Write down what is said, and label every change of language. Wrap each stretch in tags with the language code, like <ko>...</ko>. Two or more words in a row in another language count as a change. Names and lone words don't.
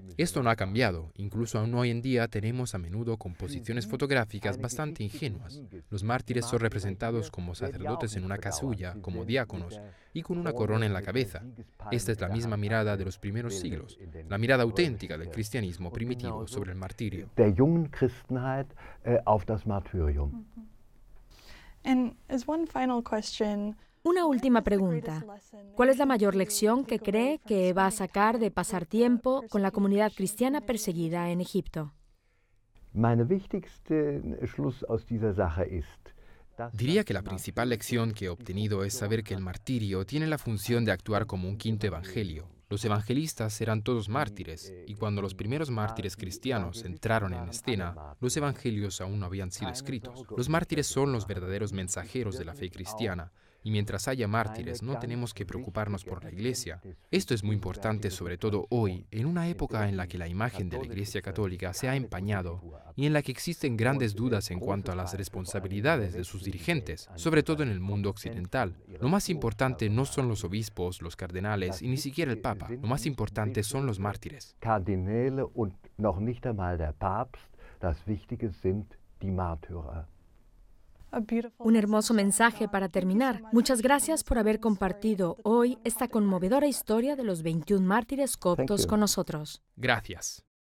<es>Esto no ha cambiado, incluso aún hoy en día tenemos a menudo composiciones fotográficas bastante ingenuas. Los mártires son representados como sacerdotes en una casulla, como diáconos, y con una corona en la cabeza. Esta es la misma mirada de los primeros siglos, la mirada auténtica del cristianismo primitivo sobre el martirio.</es> <de>Der jungen Christenheit auf das Martyrium.</de> <en>And as one final question,</en> <es>Una última pregunta. ¿Cuál es la mayor lección que cree que va a sacar de pasar tiempo con la comunidad cristiana perseguida en Egipto?</es> <de>Meine wichtigste Schluss aus dieser Sache ist,</de> <es>Diría que la principal lección que he obtenido es saber que el martirio tiene la función de actuar como un quinto evangelio. Los evangelistas eran todos mártires, y cuando los primeros mártires cristianos entraron en escena, los evangelios aún no habían sido escritos. Los mártires son los verdaderos mensajeros de la fe cristiana, y mientras haya mártires no tenemos que preocuparnos por la Iglesia. Esto es muy importante, sobre todo hoy, en una época en la que la imagen de la Iglesia católica se ha empañado y en la que existen grandes dudas en cuanto a las responsabilidades de sus dirigentes, sobre todo en el mundo occidental. Lo más importante no son los obispos, los cardenales y ni siquiera el Papa. Lo más importante son los mártires.</es> <de>Kardinäle und noch nicht einmal der Papst, das Wichtige sind die Märtyrer.</de> <es>Un hermoso mensaje para terminar. Muchas gracias por haber compartido hoy esta conmovedora historia de los 21 mártires coptos con nosotros. Gracias.</es>